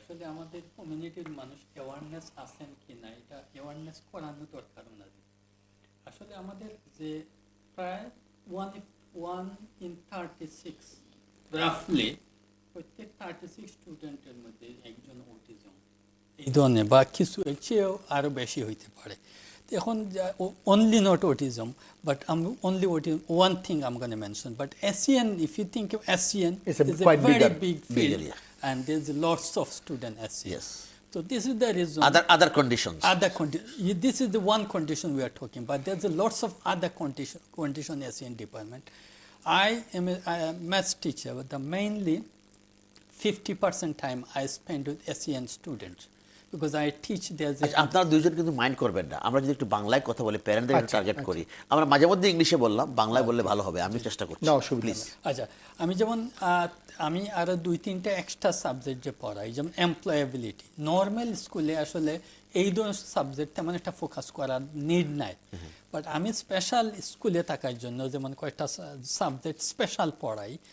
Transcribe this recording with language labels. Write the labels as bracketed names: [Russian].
[Bangla] আসলে আমাদের কমিউনিটির মানুষ অ্যাওয়ারনেস আছেন কি না, এটা অ্যাওয়ারনেস করানো দরকার ওনাদের। আসলে আমাদের যে প্রায় 1 in 36 রাফলি প্রত্যেক 36 স্টুডেন্টের মধ্যে একজন অটিজম এই ধরনের বা কিছু এর চেয়েও আরও বেশি হইতে পারে। এখন [English] only not autism, but only one thing I'm going to mention. But SEN, if you think of SEN, it's a very big field, and there's lots of student SEN. Yes. So this is the reason. Other conditions. This is the one condition we are talking, but there's lots of other condition SEN department. I am a maths teacher, but mainly 50% time I spend with SEN students. Because I teach there's [Bangla] আপনারা দুইজন কিন্তু mind করবেন না, আমরা যদি একটু বাংলায় কথা বলি, প্যারেন্টদের টার্গেট করি। আমরা মাঝে মধ্যে ইংলিশে বললাম, বাংলায় বললে ভালো হবে, আমি চেষ্টা করছি। প্লিজ। আচ্ছা, আমি যেমন আমি আরো 2-3টা এক্সট্রা সাবজেক্ট যে পড়াই, যেমন এমপ্লয়েবিলিটি। নর্মাল স্কুলে আসলে এই ধরনের সাবজেক্ট তেমন একটা ফোকাস করার নিড নাই, বাট আমি স্পেশাল স্কুলে থাকার জন্য যেমন কয়েকটা সাবজেক্ট স্পেশাল পড়াই।